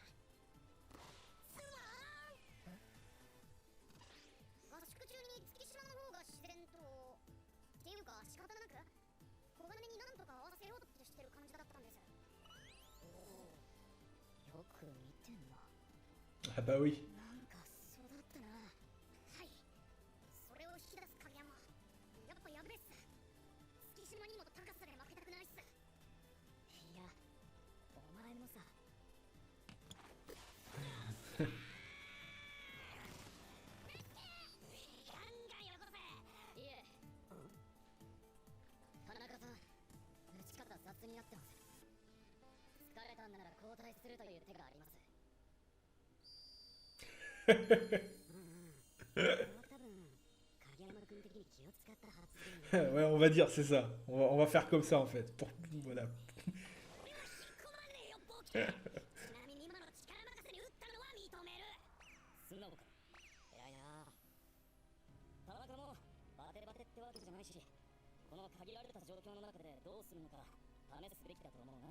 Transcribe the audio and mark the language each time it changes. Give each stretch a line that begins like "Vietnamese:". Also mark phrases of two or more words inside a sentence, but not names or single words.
Japanese: すまーん。合宿中に月島の方が自然とっていうか仕方なく小金になんとか合わせようってしてる感じだったんです。よく見てんな。
French: Ah bah oui.
Japanese: なんかそうだったな。はい。それを引き出す影山。やっぱやべえっす。月島にも高さで負けたくないっす。いや、お前もさ。ガンガン喜べ。いえ。田中さん、打ち方雑になってます。疲れたんなら交代するという手があります。多分影山君的に気を使った発言。
French: Ouais, on va dire, c'est ça. On va faire comme ça en fait. Voilà.
Japanese: 俺は引っ込まねえよ、ボキ。ちなみに今の力任せに打ったのは認める。素直か。偉いな。田中もバテバテってわけじゃないし、この限られた状況の中でどうするのか試すべきだと思うな。